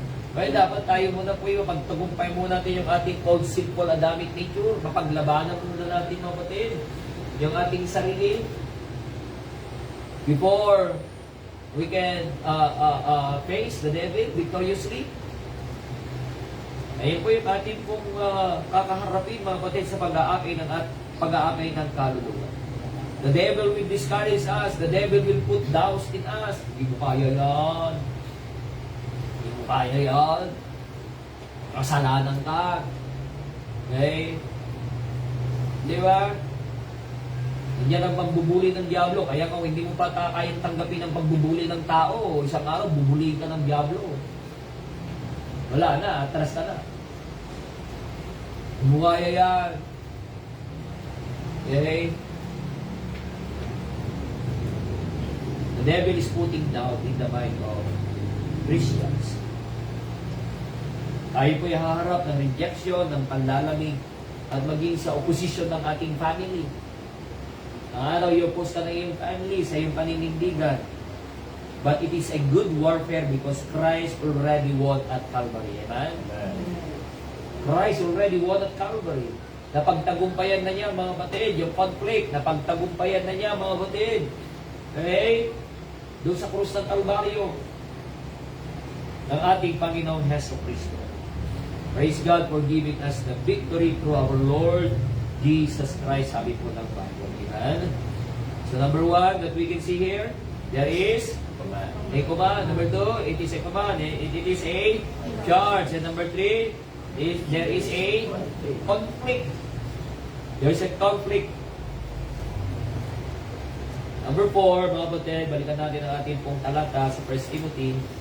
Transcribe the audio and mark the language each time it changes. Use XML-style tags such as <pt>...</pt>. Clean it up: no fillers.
<tl>Kaya dapat tayo muna po yung pagtagumpay muna natin yung ating old sinful Adamic nature, mapaglabanan muna natin mga kapatid, yung ating sarili,</tl> <en>before we can face the devil victoriously.</en> <tl>Ayun po yung ating pong kakaharapin mga kapatid sa pag-aakay ng kaluluwa.</tl> <en>The devil will discourage us. The devil will put doubts in us.</en> <tl>Hindi mo kaya yan. Hindi mo kaya yan. Kasalanan ka. Okay? Di ba? Yan ang pagbubuli ng Diablo. Kaya kung hindi mo pa kayang tanggapin ang pagbubuli ng tao, isang araw, bubuli ka ng Diablo. Wala na, atras ka na. Bumukaya yan. Okay?</tl> <en>The devil is putting doubt in the mind of Christians.</en> <tl>Tayo po'y haharap ng rejection, ng panlalamig, at maging sa opposition ng ating family. Ang araw, i-oppose ka ng iyong family sa iyong paninindigan.</tl> <en>But it is a good warfare because Christ already won at Calvary. Amen? Christ already won at Calvary.</en> <tl>Napagtagumpayan na niya mga kapatid, yung conflict, napagtagumpayan na niya mga kapatid. Okay? Doon sa krus ng Kalbaryo ng ating Panginoon Heso Kristo.</tl> <en>Praise God for giving us the victory through our Lord Jesus Christ,</en> <tl>sabi po ng Bible.</tl> <en>Amen? So number 1 that we can see here, there is a command. Number 2, it is a command. It is a charge. And number 3, there is a conflict. There is a conflict.</en> <tl>Number 4, mga kapatid, balikan natin ang ating pong talata sa 1 Timothy.</tl>